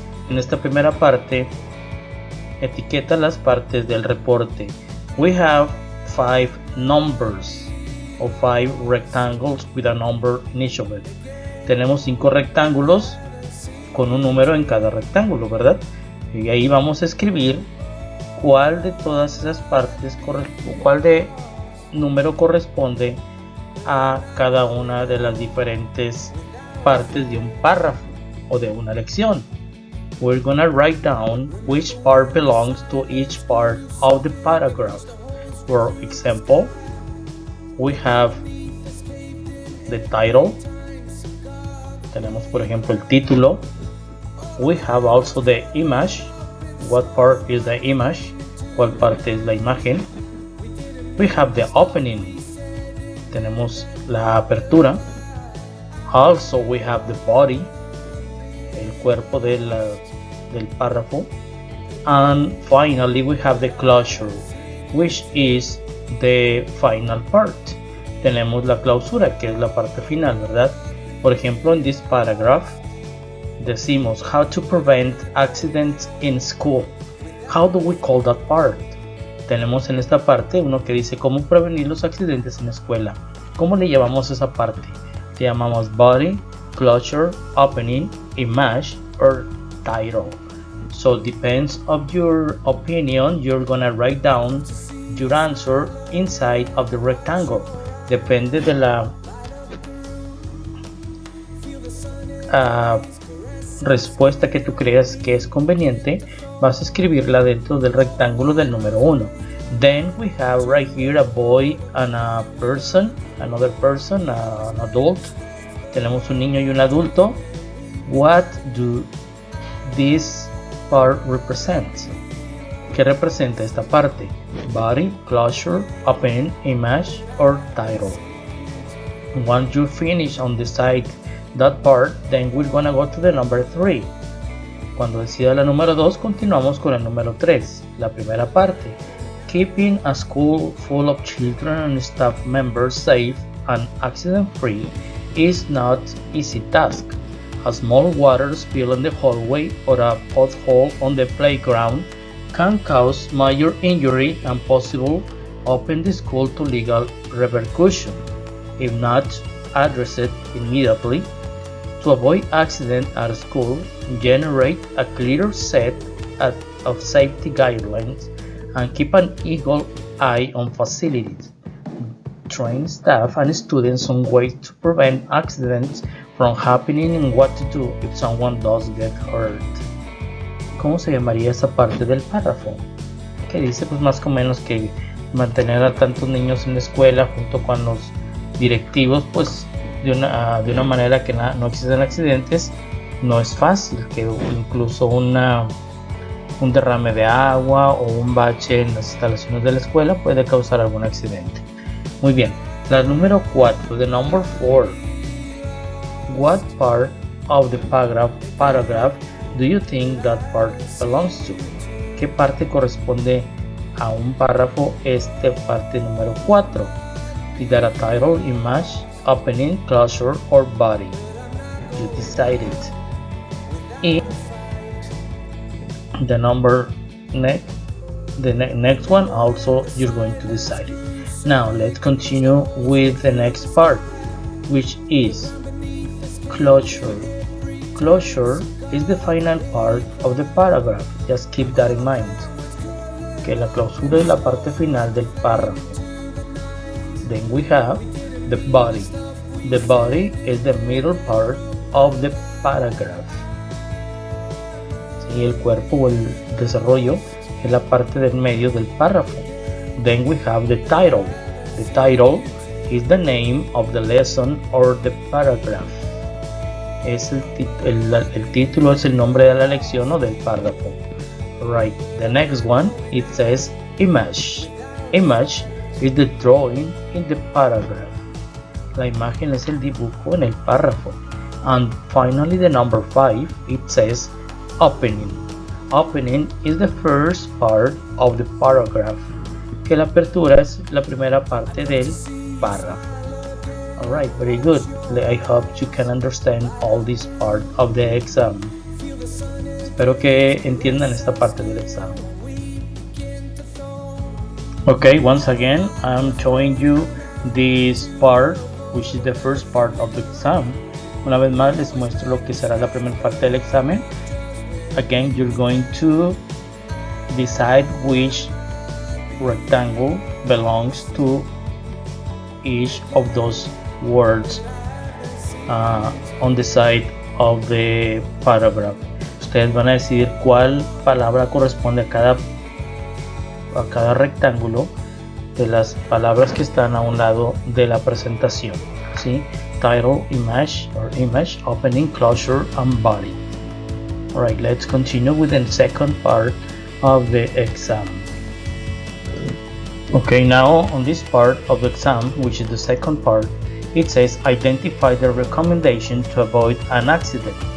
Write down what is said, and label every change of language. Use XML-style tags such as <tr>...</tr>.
<es>En esta primera parte, etiqueta las partes del reporte.</es> <en>We have 5 numbers or 5 rectangles with a number in each of it.</en> <es>Tenemos 5 rectángulos con un número en cada rectángulo, ¿verdad? Y ahí vamos a escribir cuál de todas esas partes, cuál de número corresponde a cada una de las diferentes partes de un párrafo o de una lección.</es> <en>We're gonna write down which part belongs to each part of the paragraph. For example, we have the title.</en> <es>Tenemos por ejemplo el título.</es> <en>We have also the image. What part is the image?</en> <es>¿Cuál parte es la imagen?</es> <en>We have the opening.</en> <es>Tenemos la apertura.</es> <en>Also we have the body,</en> <es>el cuerpo del párrafo.</es> <en>And finally we have the closure, which is the final part.</en> <es>Tenemos la clausura, que es la parte final, ¿verdad? Por ejemplo, en</es> <en>this paragraph</en> <es>decimos</es> <en>how to prevent accidents in school. How do we call that part?</en> <es>Tenemos en esta parte uno que dice cómo prevenir los accidentes en la escuela. ¿Cómo le llamamos esa parte? Le llamamos body, closure, opening, image, or title.</es> <en>So depends of your opinion, you're gonna write down your answer inside of the rectangle.</en> <es>Depende de la respuesta que tú creas que es conveniente, vas a escribirla dentro del rectángulo del número 1.</es> <en>Then we have right here a boy and a person, another person, an adult.</en> <es>Tenemos un niño y un adulto.</es> <en>What do this part represent?</en> <es>¿Qué representa esta parte?</es> <en>Body, closure, opening, image, or title. Once you finish on the side that part, then we're gonna go to the number 3.</en> <es>Cuando decida la número 2, continuamos con el número 3. La primera parte.</es> <en>Keeping a school full of children and staff members safe and accident-free is not easy task. A small water spill in the hallway or a pothole on the playground can cause major injury and possibly open the school to legal repercussion if not addressed immediately. To avoid accident at school, generate a clear set of safety guidelines and keep an eagle eye on facilities. Train staff and students on ways to prevent accidents from happening and what to do if someone does get hurt.</en> <es>¿Cómo se llamaría esa parte del párrafo? Que dice pues más o menos que mantener a tantos niños en la escuela junto con los directivos pues de una manera que no existen accidentes no es fácil, que incluso un derrame de agua o un bache en las instalaciones de la escuela puede causar algún accidente. Muy bien, la número 4,</es> <en>the number 4. What part of the paragraph do you think that part belongs to?</en> <es>¿Qué parte corresponde a un párrafo este parte número 4?</es> <en>Is that a title, image, opening, closure, or body? You decide it. In the number next one also you're going to decide it. Now let's continue with the next part, which is closure. Closure is the final part of the paragraph. Just keep that in mind.</en> <es>Que la clausura es la parte final del párrafo.</es> <en>Then we have the body. The body is the middle part of the paragraph.</en> <es>Sí, el cuerpo o el desarrollo es la parte del medio del párrafo.</es> <en>Then we have the title. The title is the name of the lesson or the paragraph.</en> <es>El título es el nombre de la lección o del párrafo.</es> <en>Right, the next one, it says image. Image is the drawing in the paragraph.</en> <es>La imagen es el dibujo en el párrafo.</es> <en>And finally, the number 5, it says opening. Opening is the first part of the paragraph.</en> <es>Que la apertura es la primera parte del párrafo.</es> <en>Alright, very good. I hope you can understand all this part of the exam.</en> <es>Espero que entiendan esta parte del examen.</es> <en>Okay, once again, I'm showing you this part, which is the first part of the exam.</en> <es>Una vez más les muestro lo que será la primera parte del examen.</es> <en>Again, you're going to decide which rectangle belongs to each of those words on the side of the paragraph.</en> <es>Ustedes van a decidir cuál palabra corresponde a cada rectángulo de las palabras que están a un lado de la presentación. ¿Sí?</es> <en>Title, image, or image, opening, closure, and body. Alright, let's continue with the second part of the exam. Okay, now on this part of the exam, which is the second part, it says identify the recommendation to avoid an accident.</en>